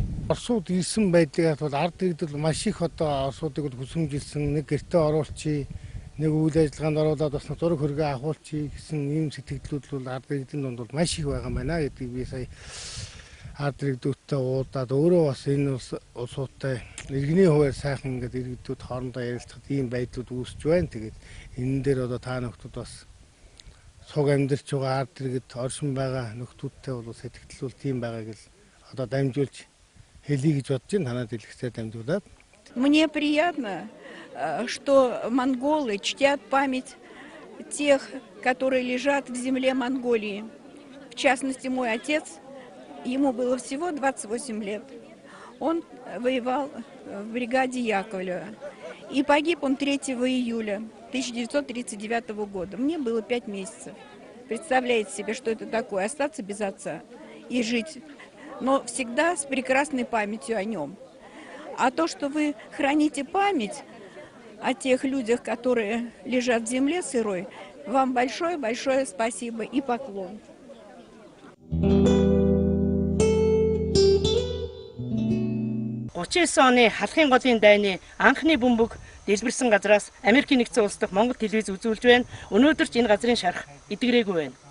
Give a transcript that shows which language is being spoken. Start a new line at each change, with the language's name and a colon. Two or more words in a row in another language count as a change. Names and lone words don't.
Mongolian: Оросууд ирсэн байдгийг бол ард иргэд маш их одоо Оросуудыг хүсэмжилсэн, нэг гэртээ оруулчих, нэг үйл ажиллагаанд оруулаад бас зураг хөргөө авахулчих гэсэн ийм сэтгэлдлүүд бол ард иргэдийн дунд бол маш их байгаа юм байна гэдгийг би сая ард иргэдүүдтэй уулзаад өөрөө бас энэ улсуудтай иргэний хувьд сайхан ингээд иргэдүүд хоорондоо ярилцахад ийм байдлууд үүсэж байна. Тэгээд энэ дээр одоо та нөхдүүд бас цуг амьдарч байгаа ард иргэд оршин байгаа нөхдүүдтэй бол сэтгэлдэл тийм байгааг л одоо дамжуулж хэлье гэж бодож байна. Танад хэлэхтэй дамжуулаад.
Russian: Мне приятно, что монголы чтят память тех, которые лежат в земле Монголии. В частности, мой отец, ему было всего 28 лет. Он воевал в бригаде Яковлева. И погиб он 3 июля 1939 года. Мне было 5 месяцев. Представляете себе, что это такое? Остаться без отца и жить, но всегда с прекрасной памятью о нем. А то, что вы храните память о тех людях, которые лежат в земле сырой, вам большое-большое спасибо и поклон.
Mongolian: оны Халхин голын дайны анхны бөмбөг дэлбэрсэн газраас Америкийн нэгдсэн улс дахь Монгол телевиз үзүүлж байна. Өнөөдөр ч энэ газрын шарх идэгрээгүй байна.